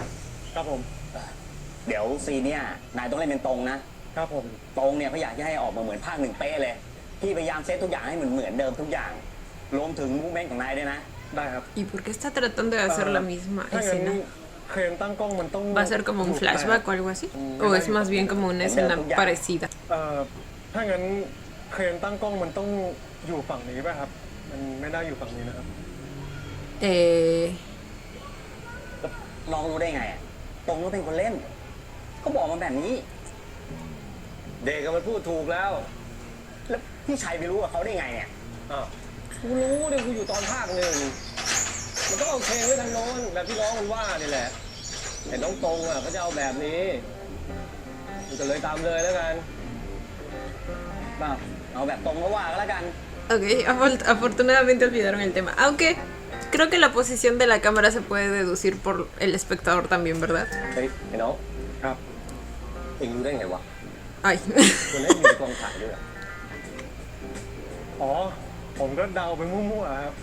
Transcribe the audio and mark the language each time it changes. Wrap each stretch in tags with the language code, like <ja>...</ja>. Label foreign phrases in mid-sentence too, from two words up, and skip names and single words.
<th>ครับผม เดี๋ยวซีนเนี่ยนายต้องเล่นเป็นตรงนะ ครับผม ตรงเนี่ยเขาอยากจะให้ออกมาเหมือนภาคหนึ่งเป๊ะเลย พี่พยายามเซตทุกอย่างให้เหมือนเดิมทุกอย่าง รวมถึงมูฟเมนต์ของนายด้วยนะ ได้ครับ</th> <es>¿Y por qué está tratando de hacer la misma</es> <th>ถ้างั้น</th> <es>escena?</es> <th>เครนตั้งกล้องมันต้อง</th> <es>¿Va a ser como un flashback o algo así? ¿O es más bien como una escena parecida?</es> <th>ถ้างั้นเครนตั้งกล้องมันต้องอยู่ฝั่งนี้ป่ะครับ มันไม่ได้อยู่ฝั่งนี้นะครับ น้องรู้ได้ไงอะตรงก็เป็นคนเล่น ก็บอกมาแบบนี้ เด็กก็มันพูดถูกแล้ว แล้วพี่ชัยไปรู้กับเขาได้ไงเนี่ย อ้าวกูรู้เนี่ยกูอยู่ตอนภาคหนึ่ง มันต้องเอาเพลงไว้ทางโน้นแบบที่ร้องมันว่านี่แหละแต่น้องตรงอ่ะเขาจะเอาแบบนี้กูจะเลยตามเลยแล้วกัน เอาแบบตรงก็ว่าก็แล้วกัน</th> <es>Ok, afortunadamente olvidaron el tema. Aunque creo que la posición de la cámara se puede deducir por el espectador también, ¿verdad?</es> <th>เฮ้ยไอ้น้อง ครับ เองรู้ได้ไงวะ</th> <es>Ay.</es> <th>คนนี้มีกองถ่ายด้วยเหรอ อ๋อ ผมก็เดาไปมั่วๆครับ</th>